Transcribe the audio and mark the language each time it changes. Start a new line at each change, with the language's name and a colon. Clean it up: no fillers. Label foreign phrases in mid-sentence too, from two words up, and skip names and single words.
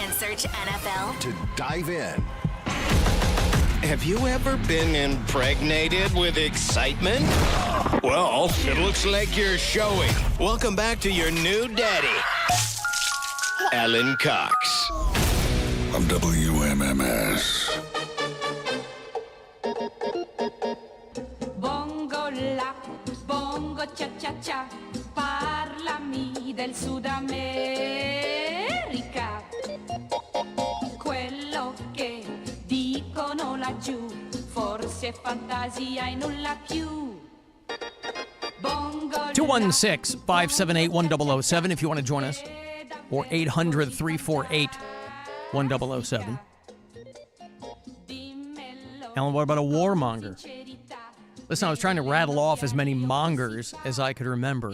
English: And search NFL. to dive in. Have you ever been impregnated with excitement? Well, it looks like you're showing. Welcome back to your new daddy, Alan Cox. On WMMS.
Italian: Bongo la, bongo cha cha cha, parlami del Sud America. Quello che dicono laggiù, forse è fantasia e nulla più. Bongo
English: 216-578-1007 if you want to join us, or 800-348-1007. Alan, what about a warmonger? Listen, I was trying to rattle off as many mongers as I could remember.